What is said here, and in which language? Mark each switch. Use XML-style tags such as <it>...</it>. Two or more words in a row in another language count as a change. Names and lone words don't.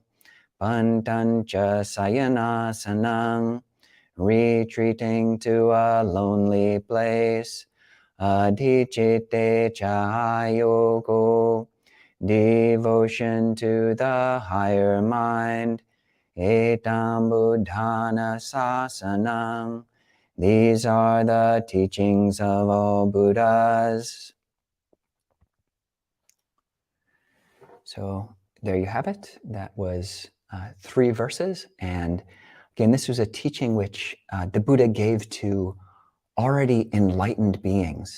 <pi>Pantancha sayanasanang,</pi> <en>retreating to a lonely place.</en> <pi>Adhicite chahayogo,</pi> <en>devotion to the higher mind.</en> <pi>Etam buddhana sasanang,</pi> <en>these are the teachings of all Buddhas. So there you have it. That was 3 verses. And again, this was a teaching which the Buddha gave to already enlightened beings.</en>